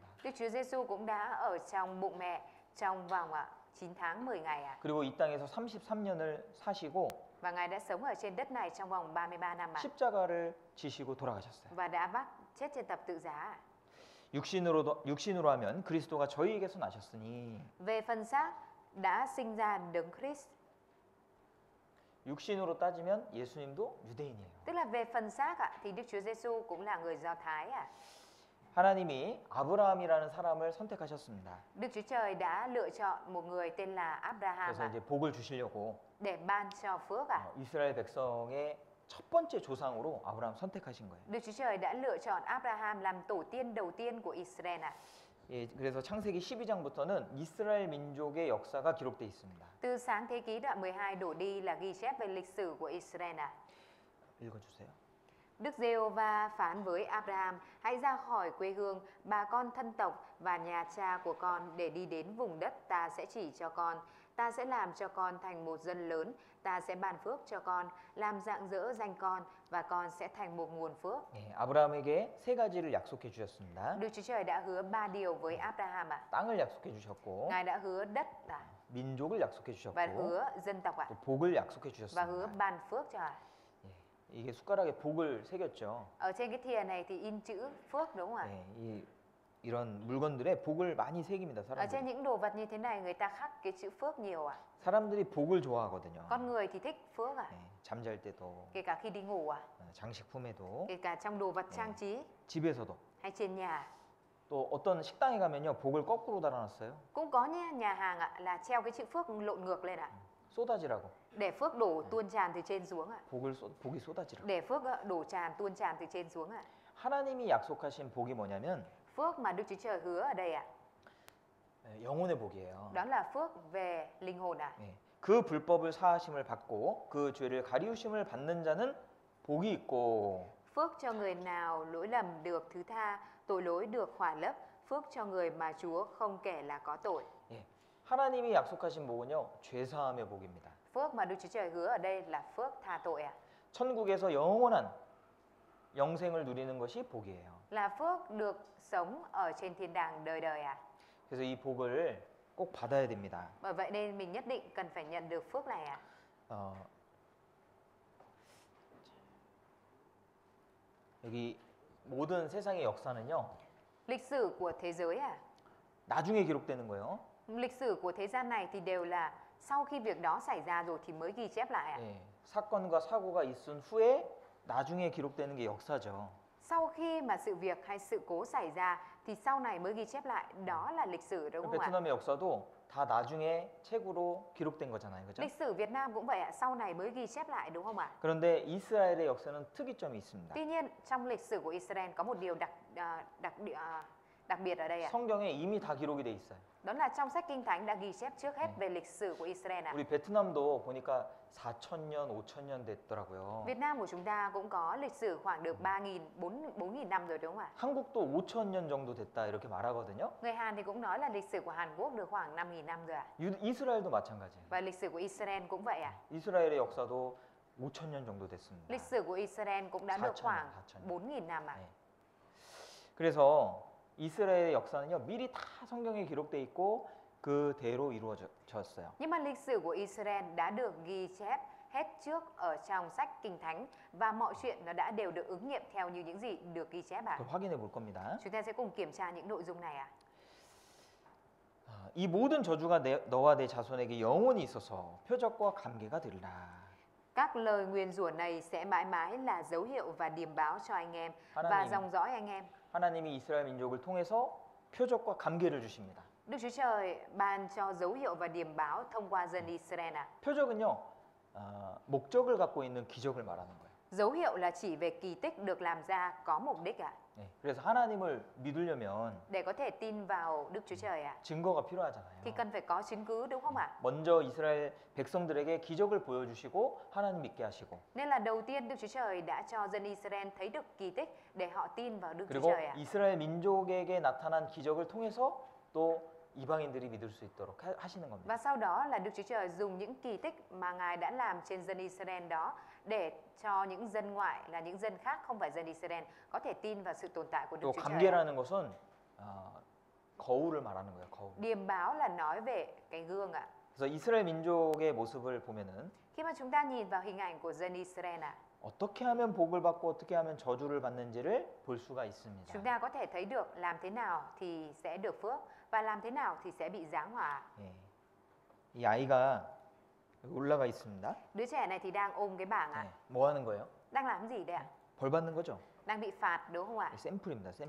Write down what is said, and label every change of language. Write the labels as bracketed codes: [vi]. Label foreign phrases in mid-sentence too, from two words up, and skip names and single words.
[vi] Đức Chúa Giêsu cũng đã ở trong bụng mẹ trong vòng 9 tháng 10 ngày ạ. [ko] 그리고 이 땅에서 33년을 사시고 [vi] Và Ngài đã sống ở trên đất này trong vòng 33 năm ạ. [ko] 십자가를 지시고 돌아가셨어요. [vi] Và đã vác chết trên thập tự giá ạ. [ko] 육신으로 하면 그리스도가 저희에게서 나셨으니 [vi] Về phần xác đã sinh ra đấng Christ. [ko] 육신으로 따지면 예수님도 유대인이에요. [vi] Tức là về phần xác ạ thì Đức Chúa Giêsu cũng là người Do Thái ạ. [ko] 하나님이 아브라함이라는 사람을 선택하셨습니다. [vi] Đức Chúa Trời đã lựa chọn một người tên là Abraham [ko] 그래서 [vi] ạ, [ko] 이제 복을 주시려고 [vi] để ban cho phước ạ. [ko] 이스라엘 백성의 첫 번째 조상으로 아브라함 선택하신 거예요. [vi] Đức Chúa Trời đã lựa chọn Abraham làm tổ tiên đầu tiên của Israel ạ. [ko] 예, 그래서 창세기 12장부터는 이스라엘 민족의 역사가 기록되어 있습니다. [vi] Từ sáng thế ký đoạn 12 đổ đi là ghi chép về lịch sử của Israel ạ. [ko] 읽어주세요. [vi] Đức Giê-hô-va phán với Abraham: hãy ra khỏi quê hương, bà con thân tộc và nhà cha của con để đi đến vùng đất ta sẽ chỉ cho con. Ta sẽ làm cho con thành một dân lớn, ta sẽ ban phước cho con, làm rạng rỡ danh con và con sẽ thành một nguồn phước. [ko] 예, 아브라함에게 세 가지를 약속해 주셨습니다. [vi] Đức Chúa Trời đã hứa 3 điều với Abraham ạ. [ko] 땅을 약속해 주셨고 [vi] Ngài đã hứa đất [ko] 민족을 약속해 [vi] và [ko] 주셨고 [vi] hứa dân tộc ạ [ko] 또 복을 약속해 [vi] và hứa [ko] 주셨습니다. [vi] ban phước cho ạ. [ko] 예, 이게 숟가락에 복을 새겼죠. [vi] Ở trên cái thìa này thì in chữ phước đúng không ạ? [ko] 예, 이런 물건들에 복을 많이 새깁니다. [vi] Ở trên [ko] 사람들이. [vi] những đồ vật như thế này người ta khắc cái chữ phước nhiều ạ. [ko] 사람들이 복을 좋아하거든요. [vi] Con người thì thích phước ạ. [ko] 예, 잠잘 때도 [vi] Kể cả khi đi ngủ ạ, [ko] 장식품에도 [vi] kể cả trong đồ vật trang trí [ko] 집에서도 [vi] hay trên nhà. [ko] 또 어떤 식당에 가면요 복을 거꾸로 달아놨어요. [vi] Cũng có nhà hàng ạ là treo cái chữ phước lộn ngược lên ạ. [ko] 쏟아지라고 [vi] Để phước đổ tuôn tràn từ trên xuống ạ. [ko] 복이 쏟아지라고. [vi] Để phước đổ tràn tuôn tràn từ trên xuống ạ. [ko] 하나님이 약속하신 복이 뭐냐면 [vi] Phước mà Đức Chúa Trời hứa ở đây ạ, [ko] 영혼의 복이에요. [vi] đó là phước về linh hồn ạ. [ko] 예, 그 불법을 사하심을 받고 그 죄를 가리우심을 받는 자는 복이 있고 [vi] Phước cho người nào lỗi lầm được thứ tha, tội lỗi được khỏa lấp. Phước cho người mà Chúa không kể là có tội. [ko] 예, 하나님이 약속하신 복은요 죄사함의 복입니다. [vi] Phước mà Đức Chúa Trời hứa ở đây là phước tha tội ạ. [ko] 천국에서 영원한 영생을 누리는 것이 복이에요. [vi] Là phước được sống ở trên thiên đàng đời đời ạ. [ko] 그래서 이 복을 꼭 받아야 됩니다. [vi] Bởi vậy nên mình nhất định cần phải nhận được phước này ạ. [ko] 여기 모든 세상의 역사는요 [vi] Lịch sử của thế giới ạ, [ko] 나중에 기록되는 거예요. [vi] lịch sử của thế gian này thì đều là sau khi việc đó xảy ra rồi thì mới ghi chép lại ạ. [ko] 예, 사건과 사고가 있은 후에 나중에 기록되는 게 역사죠. [vi] Sau khi mà sự việc hay sự cố xảy ra thì sau này mới ghi chép lại, đó là lịch sử đúng không ạ? [ko] 베트남의 역사도 다 나중에 책으로 기록된 거잖아요. 그죠? [vi] Lịch sử Việt Nam cũng vậy ạ, sau này mới ghi chép lại đúng không ạ? [ko] 그런데 이스라엘의 역사는 특이점이 있습니다. [vi] Tuy nhiên trong lịch sử của Israel có một điều đặc biệt ở đây ạ. [ko] 성경에 이미 다 기록이 돼 있어요. [vi] Đó là trong sách Kinh Thánh đã ghi chép trước hết về lịch sử của Israel ạ. [ko] 우리 베트남도 보니까 4,000년, 5,000년 됐더라고요. [vi] Việt Nam của chúng ta cũng có lịch sử khoảng được 3.000, 4.000 năm rồi đúng không ạ? [ko] 한국도 5,000년 정도 됐다 이렇게 말하거든요. [vi] Người Hàn thì cũng nói là lịch sử của Hàn Quốc được khoảng 5.000 năm rồi ạ. [ko] 이스라엘도 마찬가지예요. [vi] Và lịch sử của Israel cũng vậy ạ. [ko] 이스라엘의 역사도 5,000년 정도 됐습니다. [vi] Lịch sử của Israel cũng đã được 4.000 khoảng 4.000 4.000 năm ạ. [ko] 네. 그래서 이스라엘의 역사는요 미리 다 성경에 기록돼 있고 그대로 이루어졌어요. [vi] Nhưng mà lịch sử của Israel đã được ghi chép hết trước ở trong sách Kinh Thánh và mọi chuyện nó đã đều được ứng nghiệm theo như những gì được ghi chép ạ. [ko] 그걸 확인해 볼 겁니다. [vi] Chúng ta sẽ cùng kiểm tra những nội dung này ạ. [ko] 이 모든 저주가 너와 내 자손에게 영원히 있어서 표적과 감개가 되리라. [vi] Các lời nguyền rủa này sẽ mãi mãi là dấu hiệu và điềm báo cho anh em và [ko] 하나님. [vi] dòng dõi anh em. [ko] 하나님이 이스라엘 민족을 통해서 표적과 감개를 주십니다. [vi] Đức Chúa Trời ban cho dấu hiệu và điềm báo thông qua dân Israel ạ. [ko] 표적은요 목적을 갖고 있는 기적을 말하는 거예요. [vi] Dấu hiệu là chỉ về kỳ tích được làm ra có mục đích ạ. [ko] 네, 그래서 하나님을 믿으려면 [vi] Để có thể tin vào Đức Chúa Trời ạ, [ko] 증거가 필요하잖아요. [vi] thì cần phải có chứng cứ đúng không ạ? [ko] 먼저 이스라엘 백성들에게 기적을 보여주시고 하나님 믿게 하시고 [vi] Nên là đầu tiên Đức Chúa Trời đã cho dân Israel thấy được kỳ tích để họ tin vào Đức Chúa [ko] 그리고 [vi] Trời ạ. [ko] 이스라엘 민족에게 나타난 기적을 통해서 또 이방인들이 믿을 수 있도록 하시는 겁니다. [vi] Và sau đó là Đức Chúa Trời dùng những kỳ tích mà Ngài đã làm trên dân Israel đó để cho những dân ngoại là những dân khác không phải dân Israel có thể tin vào sự tồn tại của Đức [ko] 또 [vi] Chúa Trời. [ko] 감개라는 것은 거울을 말하는 거예요. 거울. [vi] Điềm báo là nói về cái gương ạ. [ko] 그래서 이스라엘 민족의 모습을 보면은 [vi] Khi mà chúng ta nhìn vào hình ảnh của dân Israel ạ, [ko] 어떻게 하면 복을 받고 어떻게 하면 저주를 받는지를 볼 수가 있습니다. [vi] chúng ta có thể thấy được làm thế nào thì sẽ được phước và làm thế nào thì sẽ bị giáng hỏa. [ko] 예. 이 아이가 여기 올라가 있습니다. [vi] Đứa trẻ này thì đang ôm cái bảng ạ. [ko] 네. 뭐 하는 거예요? [vi] Đang làm gì đây ạ? [ko] 벌 받는 거죠. [vi] Đang bị phạt đúng không ạ? [ko] 샘플입니다. 샘플.